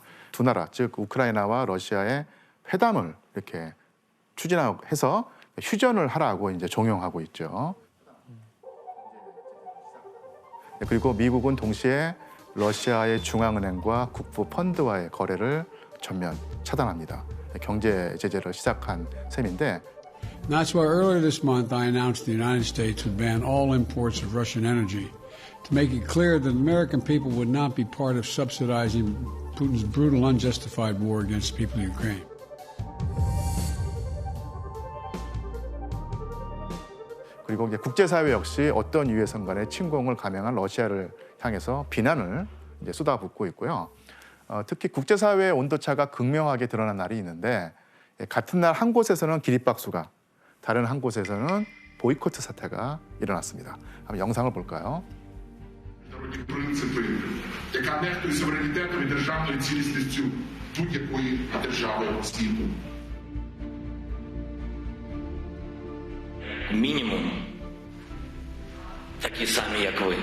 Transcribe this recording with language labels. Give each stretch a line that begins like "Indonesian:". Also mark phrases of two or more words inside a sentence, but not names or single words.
Korean: 두 나라, 즉 우크라이나와 러시아의 회담을 이렇게 추진해서 휴전을 하라고 이제 종용하고 있죠. 그리고 미국은 동시에 러시아의 중앙은행과 국부 펀드와의 거래를 전면 차단합니다. 경제 제재를 시작한 셈인데.
English: That's why earlier this month I announced the United States would ban all imports of Russian energy to make it clear that American people would not be part of subsidizing Putin's brutal, unjustified war against the people of Ukraine.
Korean: 그리고 이제 국제사회 역시 어떤 이유에선 간에 침공을 감행한 러시아를 향해서 비난을 이제 쏟아붓고 있고요. 특히 국제사회의 온도차가 극명하게 드러난 날이 있는데 같은 날 한 곳에서는 기립박수가 다른 한 곳에서는 보이콧 사태가 일어났습니다. 한번 영상을 볼까요?
Ukrainian: Принципи, яка нехтує суверенітетом і державною цілісністю будь-якої держави світу. Мінімум такі самі, як ви.